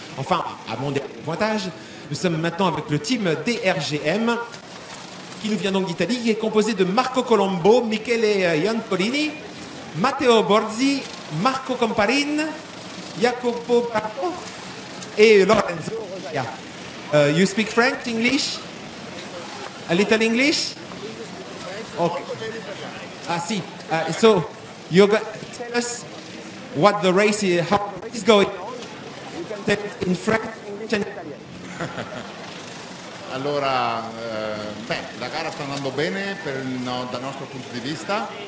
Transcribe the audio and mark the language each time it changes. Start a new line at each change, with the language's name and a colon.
French: Enfin, à mon dernier pointage. Nous sommes maintenant avec le team DRGM qui nous vient donc d'Italie, qui est composé de Marco Colombo, Michele Ianpolini, Matteo Borzi, Marco Comparin, Jacopo Parco et Lorenzo Rosaia.
English: You speak French, English? A little English? Okay. See. So you're going to tell us what the race is, how the race is going. Tell it in French, English, and Italian.
Italian: Allora, la gara sta andando bene dal nostro punto di vista.